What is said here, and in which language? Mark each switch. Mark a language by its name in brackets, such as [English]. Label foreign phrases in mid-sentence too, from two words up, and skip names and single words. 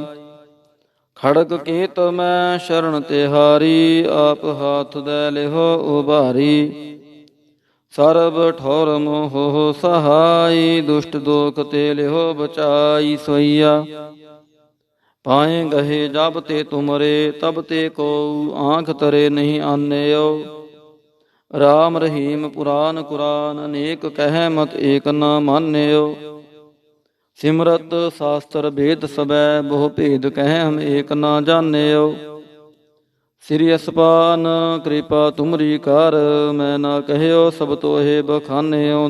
[Punjabi] खड़ग केत मैं शरण तिहारी, आप हाथ दे लिहो उबारी। सर्ब ठौर मोह सहाई, दुष्ट दोख ते लिहो बचाई। सोइया पाए गहे जब ते तुमरे, तब ते को आँख तरे नहीं आन्यो। ਰਾਮ ਰਹੀਮ ਪੁਰਾਨ ਕੁਰਾਨ ਅਨੇਕ ਕਹਿ ਮਤ ਏਕ ਨ ਮਾਨਿਓ। ਸਿਮਰਤ ਸ਼ਾਸਤਰ ਵੇਦ ਸਬੈ ਬਹੁ ਭੇਦ ਕਹਿ ਹਮ ਏਕ ਨ ਜਾਣਿਓ। ਸ੍ਰੀ ਅਸਪਾਨ ਕਿਰਪਾ ਤੁਮਰੀ ਕਰ ਮੈਂ ਨਾ ਕਹਿਓ ਸਭ ਤੋਹੇ ਬਖਾਨਿਓ।